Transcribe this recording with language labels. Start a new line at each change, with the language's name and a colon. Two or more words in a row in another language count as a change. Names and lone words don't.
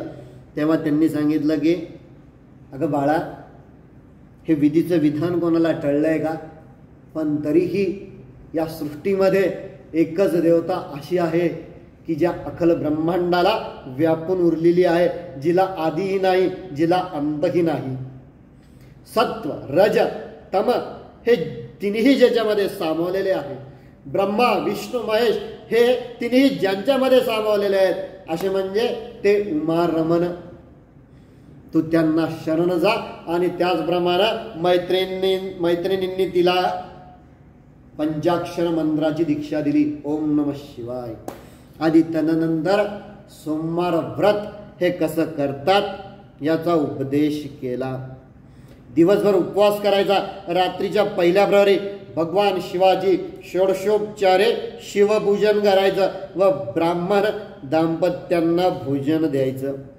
Marathi: तेव्हा त्यांनी सांगितलं की अगं बाळा, हे विधीचं विधान कोणाला टळलंय का, पण तरीही या सृष्टीमध्ये एकच देवता अशी आहे की ज्या अखल ब्रह्मांडाला व्यापून उरलेली आहे, जिला आदिही नाही, जिला अंतही नाही. सत्व, रज, तम हे तिन्ही ज्याच्यामध्ये सामावलेले आहे. ब्रह्मा, विष्णू, महेश हे तिन्ही ज्यांच्यामध्ये सामावलेले आहेत, असे म्हणजे ते उमा रमण. तू त्यांना शरण जा. आणि त्याचप्रमाणे मैत्रिणींनी तिला पंचाक्षर मंत्राची दीक्षा दिली,
Sanskrit: ओम नमः शिवाय.
Marathi: आधी तदनंतर सोमवार व्रत हे कसं करतात याचा उपदेश केला. दिवसभर उपवास करायचा. रात्रीच्या पहिल्या प्रहरी भगवान शिवाची षोडशोपचारे शिवपूजन करायचं व ब्राह्मण दाम्पत्यांना भोजन द्यायचं.